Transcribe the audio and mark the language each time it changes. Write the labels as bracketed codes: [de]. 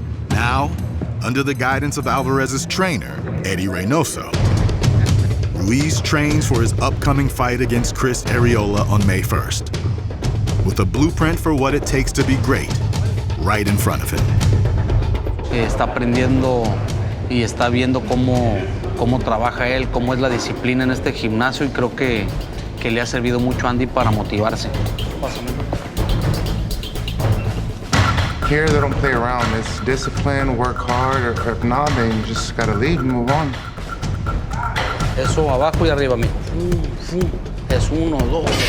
[en] Now, under the guidance of Alvarez's trainer, Eddie Reynoso, Ruiz trains for his upcoming fight against Arreola on May 1st, with a blueprint for what it takes to be great right in front of him. [es] Está aprendiendo y está viendo cómo trabaja él, cómo es la disciplina en este gimnasio y creo que le ha servido mucho a Andy para motivarse. [en] Here they don't play around. It's discipline, work hard, or if not, then you just gotta leave and move on. [es] Eso abajo y arriba, amigo. Es 1, 2.